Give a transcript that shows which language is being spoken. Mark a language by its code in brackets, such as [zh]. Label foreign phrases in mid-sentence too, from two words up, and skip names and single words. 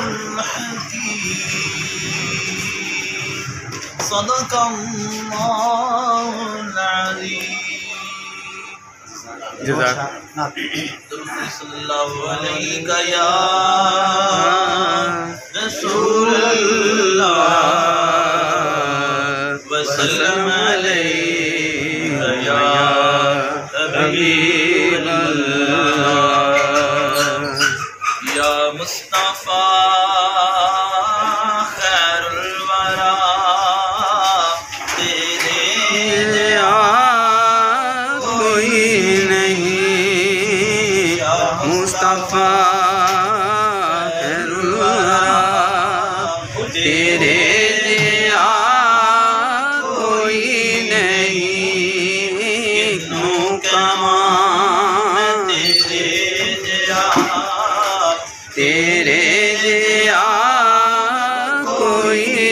[ar] الحكيم صدق الله العظيم صلى الله عليه يا رسول الله وسلم عليه يا حبيب الله يا مصطفى خير الورى तेरे [pa] ਮੁਸਤਫ਼ਾ ਤੇਰੇ ਜਿਹਾ ਕੋਈ ਨਹੀਂ ਕਮਾਨ ਤੇਰੇ ਜਿਹਾ ਕੋਈ